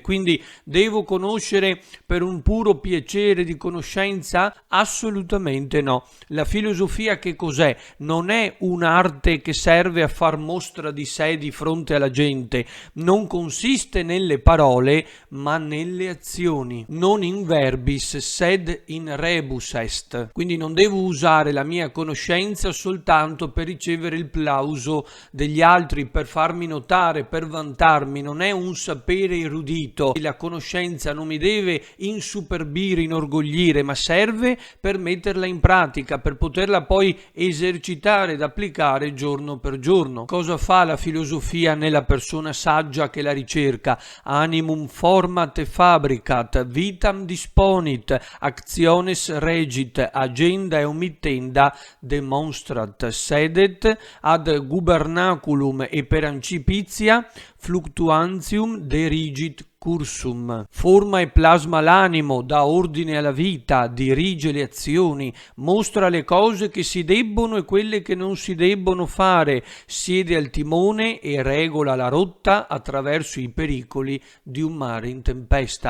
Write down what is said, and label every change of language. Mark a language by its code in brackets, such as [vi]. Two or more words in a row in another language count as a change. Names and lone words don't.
[it] Quindi devo conoscere per un puro piacere di conoscenza? Assolutamente no. La filosofia che cos'è? Non è un'arte che serve a far mostra di sé di fronte alla gente, non consiste nelle parole ma nelle azioni. [la] Non in verbis sed in rebus est. [it] Quindi non devo usare la mia conoscenza soltanto per ricevere il plauso degli altri, per farmi notare, per vantarmi. Non è un sapere erudito. La conoscenza non mi deve insuperbire, inorgoglire, ma serve per metterla in pratica, per poterla poi esercitare ed applicare giorno per giorno. Cosa fa la filosofia nella persona saggia che la ricerca? [la] Animum format e fabricat, vitam disponit, actiones regit, agenda e omittenda demonstrat, sedet ad gubernaculum e per ancipizia fluctuantium derigit cursum. [it] Forma e plasma l'animo, dà ordine alla vita, dirige le azioni, mostra le cose che si debbono e quelle che non si debbono fare, siede al timone e regola la rotta attraverso i pericoli di un mare in tempesta.